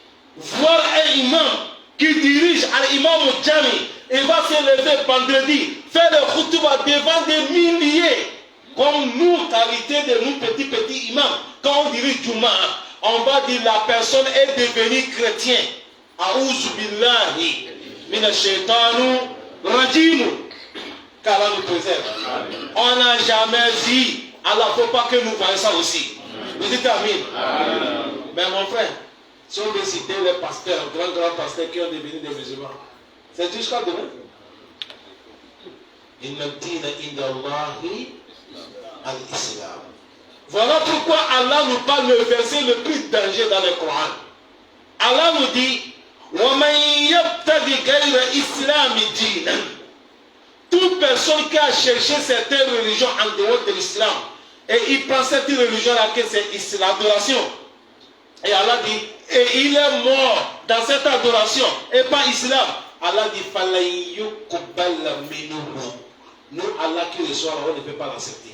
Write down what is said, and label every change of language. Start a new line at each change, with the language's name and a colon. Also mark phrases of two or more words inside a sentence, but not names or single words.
French: voir un imam qui dirige à l'imam Jami et va se lever vendredi, faire le khutbah devant des milliers, comme nous, qualité de nous petits imams, quand on dirige Juma, on va dire la personne est devenue chrétien.
Arabic: أعوذ بالله من الشيطان الرجيم.
French: Qu'Allah nous préserve. On n'a jamais dit, Allah ne faut pas que nous voyons ça aussi. Vous dites Amin. Mais mon frère, si on veut citer les pasteurs, grands pasteurs qui ont devenu des musulmans, c'est jusqu'à demain.
Arabic: إن الدين عند الله الإسلام.
French: Voilà pourquoi Allah nous parle le verset le plus dangereux dans le Coran. Allah nous dit
Arabic: وَمَنْ يَبْتَغِ غَيْرَ إِسْلَامِ دِينًا.
French: Toute personne qui a cherché certaines religions en dehors de l'islam et il prend cette religion-là que c'est l'adoration. Et Allah dit, et il est mort dans cette adoration et pas islam. Allah dit, nous, Allah qui reçoit, on ne peut pas l'accepter.